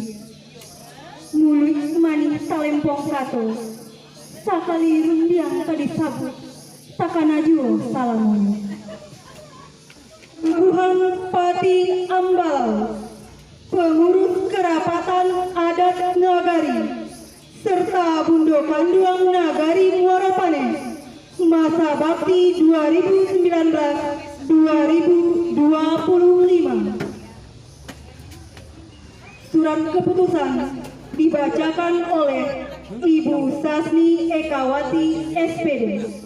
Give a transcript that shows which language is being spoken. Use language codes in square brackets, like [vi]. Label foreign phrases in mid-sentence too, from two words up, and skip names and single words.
[min] Mulut manis talempong satu, sakali rundiang tadi sabut, takana juo salamonya. [id] Tuhan Pati Ambalau, pengurus kerapatan adat Nagari, serta Bundo Kanduang Nagari Muara Panen, masa bakti 2019-2025. Surat keputusan dibacakan oleh Ibu Sasni Ekawati SPD.